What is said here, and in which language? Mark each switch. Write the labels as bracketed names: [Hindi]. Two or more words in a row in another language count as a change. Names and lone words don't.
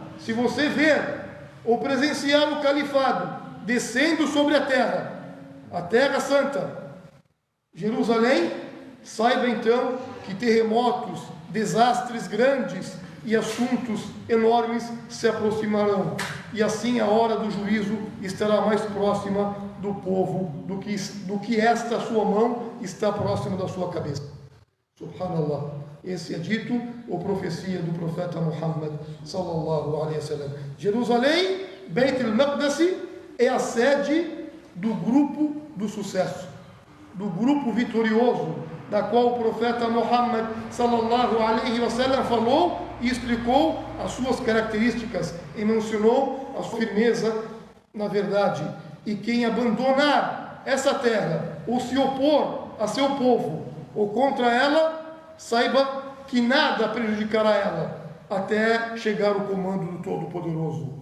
[Portuguese] se você ver ou presenciar o califado descendo sobre a terra santa, Jerusalém, saiba então que terremotos, desastres grandes e assuntos enormes se aproximarão, e assim a hora do juízo estará mais próxima do povo do que esta sua mão está próxima da sua cabeça. Subhanallah. Esse é dito ou profecia do profeta Muhammad [Arabic] صلى الله عليه وسلم. [Portuguese] Jerusalém, Beit el-Maqdis, é a sede do grupo do sucesso, do grupo vitorioso, da qual o profeta Muhammad [Arabic] صلى الله عليه وسلم [Portuguese] falou e explicou as suas características e mencionou a sua firmeza na verdade. E quem abandonar essa terra ou se opor a seu povo ou contra ela, saiba que nada prejudicará ela até chegar o comando do Todo-Poderoso.